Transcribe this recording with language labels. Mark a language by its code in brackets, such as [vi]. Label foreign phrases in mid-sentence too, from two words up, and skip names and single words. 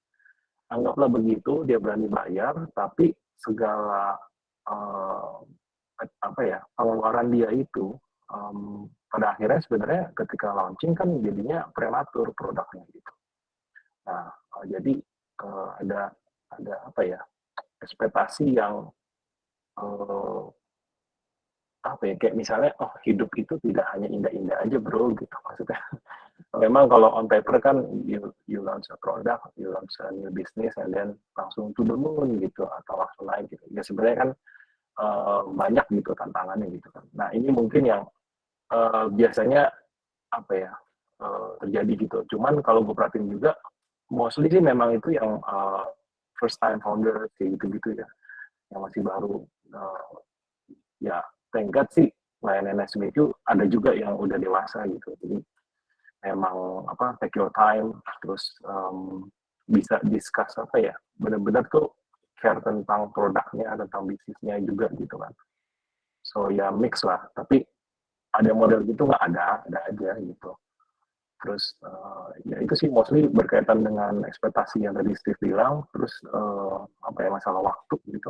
[id] Anggaplah begitu, dia berani bayar, tapi segala apa ya, pengeluaran dia itu pada akhirnya sebenarnya ketika launching kan jadinya prematur produknya gitu. Nah, jadi ada apa ya, ekspektasi yang apa ya, kayak misalnya, oh hidup itu tidak hanya indah-indah aja bro gitu, maksudnya memang kalau [en] on paper [id] kan [en] you launch a product, you launch a new business, and then [id] langsung [en] to the moon [id] gitu, atau langsung naik gitu. Ya sebenarnya kan banyak gitu tantangannya gitu kan. Nah ini mungkin yang biasanya apa ya, terjadi gitu. Cuman kalau gue perhatiin juga, mostly sih memang itu yang [en] first time founder [id] kayak gitu-gitu ya, yang masih baru. Ya [en] thank God [id] sih layanan SME ada juga yang udah dewasa gitu. Jadi memang apa, [en] take your time, [id] terus bisa discuss apa ya, benar-benar tuh care tentang produknya, tentang bisnisnya juga gitu kan. So ya mix lah, tapi ada model gitu nggak, ada aja gitu. Terus ya itu sih mostly berkaitan dengan ekspektasi yang tadi Steve bilang, terus apa ya, masalah waktu gitu.